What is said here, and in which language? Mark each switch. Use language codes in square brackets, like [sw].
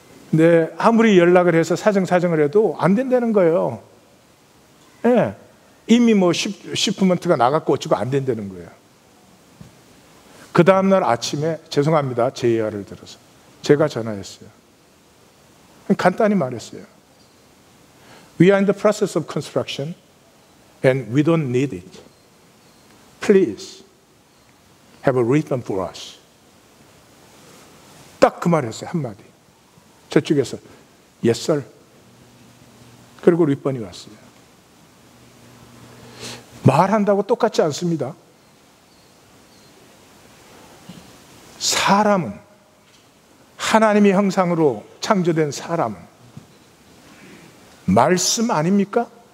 [ko] 근데 아무리 연락을 해서 사정을 해도 안 된다는 거예요. 네. 이미 뭐 시프먼트가 나갔고 어쩌고 안 된다는 거예요. 그 다음날 아침에 죄송합니다, 제 이야기를 들어서 제가 전화했어요. 간단히 말했어요. [en] We are in the process of construction and we don't need it. Please have a refund for us. [ko] 딱 그 말 했어요. 한마디. 저쪽에서 [en] Yes sir. [ko] 그리고 리펀이 왔어요. 말한다고 똑같지 않습니다. 사람은, 하나님의 형상으로 창조된 사람은 말씀 아닙니까?